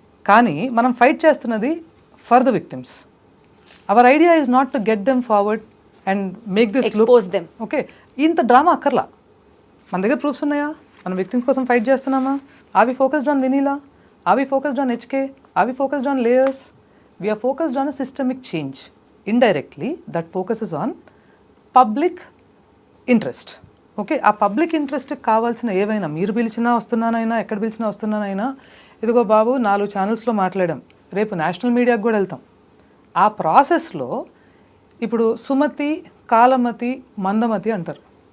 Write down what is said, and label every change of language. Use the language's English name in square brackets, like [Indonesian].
[Telugu] కానీ మనం ఫైట్ చేస్తున్నది [English] For the victims. Our idea is not to get them forward and make this expose them. [Telugu] Okay, ఇంత drama అక్కర్లా. మన దగ్గర ప్రూఫ్స్ ఉన్నాయా? మనం విక్టిమ్స్ కోసం ఫైట్ చేస్తున్నామా? [English] Are we focused on Vinila? Are we focused on HK? Are we focused on layers? We are focused on a systemic change. Indirectly, that focuses on public interest. [Telugu] Okay, ఆ public ఇంట్రెస్ట్కి కావాల్సిన ఏవైనా మీరు పిలిచినా వస్తున్నానైనా, ఎక్కడ పిలిచినా వస్తున్నానైనా, ఇదిగో బాబు 4 ఛానల్స్లో మాట్లాడాం, రేపు నేషనల్ మీడియాకి కూడా వెళ్తాం. ఆ ప్రాసెస్లో ఇప్పుడు సుమతి, కాలమతి, మందమతి అంటారు.